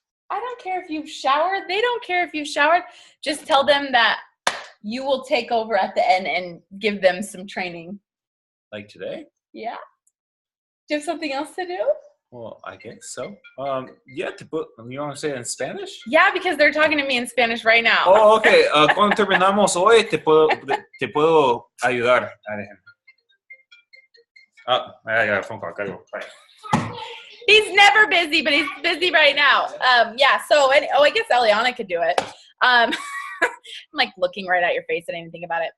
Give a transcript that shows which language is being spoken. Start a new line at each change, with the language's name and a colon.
English: I don't care if you've showered. They don't care if you've showered. Just tell them that you will take over at the end and give them some training. Like today? Yeah. Do you have something else to do? Well, I guess so. Yeah, you want to say it in Spanish? Yeah, because they're talking to me in Spanish right now. Oh, okay.
Spanish: Cuando terminamos hoy, te puedo ayudar.
English: I got a phone call. Gotta go. Bye. He's never busy, but he's busy right now. Yeah, so, I guess Eliana could do it. I'm like looking right at your face. I didn't even think about it.